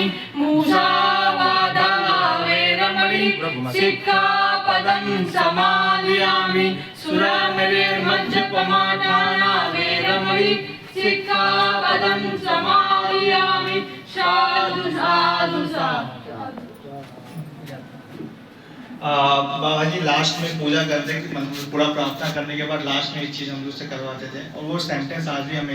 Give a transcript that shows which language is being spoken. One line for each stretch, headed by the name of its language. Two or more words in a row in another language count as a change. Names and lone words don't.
Pali: मूसावादा वेरमणि सिक्खापदं समादयामि। सुरामेरमज्जपमादाना वेरमणि सिक्खापदं समादयामि। साधु साधु साधु।
Hindi: बाबा जी लास्ट में पूजा करते, मतलब पूरा प्रार्थना करने के बाद लास्ट में एक चीज हम लोग से करवाते थे, और वो सेंटेंस आज भी हमें